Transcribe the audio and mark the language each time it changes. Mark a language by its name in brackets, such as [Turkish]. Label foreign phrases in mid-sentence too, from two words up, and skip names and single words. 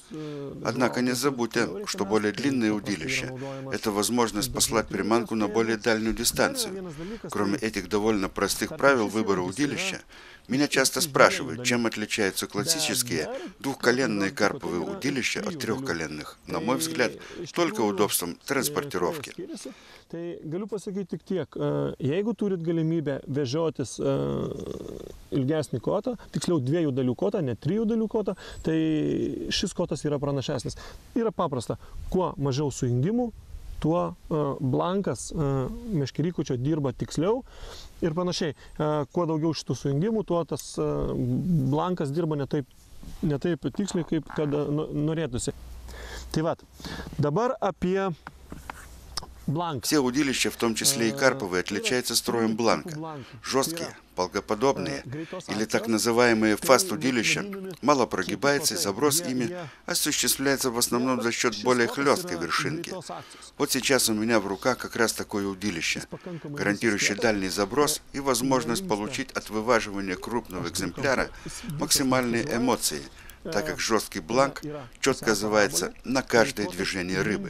[Russian] Однако не забудьте, что более длинные удилища – это возможность послать приманку на более дальнюю дистанцию. Кроме этих довольно простых правил выбора удилища, меня часто спрашивают, чем отличаются классические двухколенные карповые удилища от трехколенных. На мой взгляд, только удобством транспортировки. [Lithuanian] Tai galiu pasakyti tik tiek, jeigu turit galimybę vežiotis ilgesnį kotą, tiksliau 2 dalių kotą, ne 3 dalių kotą, tai šis kotas yra pranašesnis. Yra paprasta, kuo mažiau sujungimų, tuo blankas meškerykučio dirba tiksliau ir panašiai. Kuo daugiau šitų sujungimų, tuo tas blankas dirba ne taip tiksliai, kaip kad norėtųsi. Tai vat, dabar apie [Russian] Все удилища, в том числе и карповые, отличаются строем бланка. Жесткие, полгоподобные или так называемые фаст-удилища мало прогибаются, и заброс ими осуществляется в основном за счет более хлесткой вершинки. Вот сейчас у меня в руках как раз такое удилище, гарантирующее дальний заброс и возможность получить от вываживания крупного экземпляра максимальные эмоции, так как жесткий бланк четко отзывается на каждое движение рыбы.